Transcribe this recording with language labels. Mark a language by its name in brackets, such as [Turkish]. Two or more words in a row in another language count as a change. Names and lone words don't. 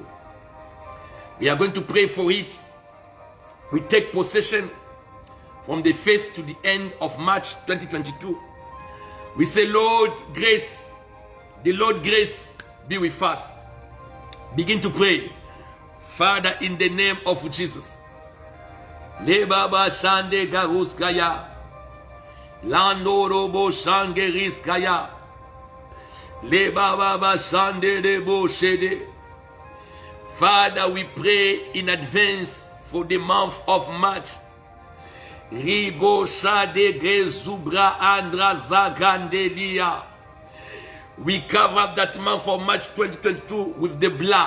[English] We are going to pray for it. We take possession from the first to the end of March 2022. We say, Lord, grace, the Lord grace be with us. Begin to pray. Father, in the name of Jesus. Le baba shande garuskaya. Lando robo shange riskaya. Le baba shande debo shede. Father, we pray in advance for the month of March. Ribo shade gezubra andra zagandelia. We cover that month of March 2022 with the blood.